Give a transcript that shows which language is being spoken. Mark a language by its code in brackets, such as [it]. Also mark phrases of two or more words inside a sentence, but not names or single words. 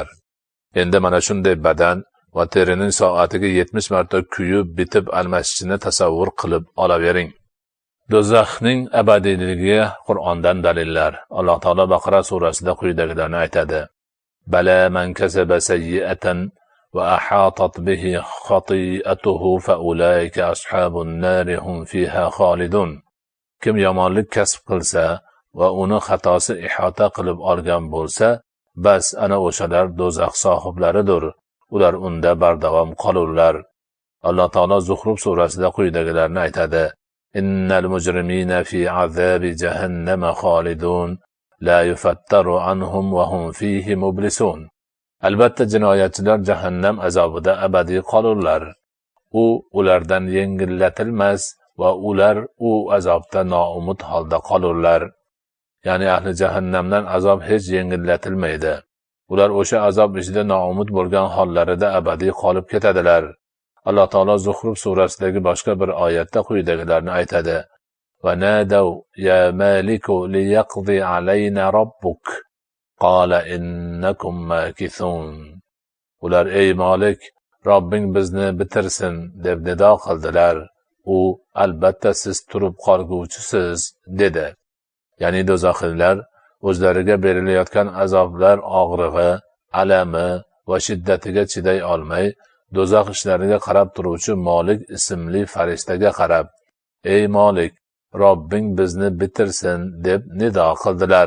[uz] Endi mana shunday badan va terining soatiga 70 marta kuyib bitib almashishini tasavvur qilib olavering. Do'zaxning abadiyligiga Qur'ondan dalillar. Alloh taolo Baqara surasida quyidagilarni aytadi: [ar] بلى من كسب سيئة وأحاطت به خطيئته فأولئك أصحاب النار هم فيها خالدون. [uz] Kim yomonlik kasb qilsa va uni xatosi ihota qilib olgan bo'lsa, bas ana o'shalar do'zax sohiblaridir. Ular unda bardavom qolurlar. Alloh taolo Zuhruf surasida quyidagilarni aytadi: [ar] إن المجرمين في عذاب جهنم خالدون لا يفتر عنهم وهم فيه مبلسون. [uz] Albatta jinoyatchilar jahannam azobida abadiy qolurlar. U ulardan yengillatilmas va ular u azobda noumid holda qolurlar. Ya'ni ahli jahannamdan azob hech yengillatilmaydi. Ular o'sha azob ichida noumid bo'lgan hollarida abadiy qolib ketadilar. Alloh taolo Zuhruf surasidagi boshqa bir oyatda quyidagilarni aytadi: [ar] ونادوا يا مالك ليقض علينا ربك قال إنكم ماكثون. [uz] Ular ey Malik, Robbing bizni bitirsin deb nido qildilar. U albatta siz turib qolguvchisiz dedi. Ya'ni do'zaxiylar o'zlariga berilayotgan azoblar og'rig'i, alami va shiddatiga chiday olmay, do'zax ishlariga qarab turuvchi Malik ismli farishtaga qarab: Ey Malik, Robbing bizni bitirsin deb nido qildilar.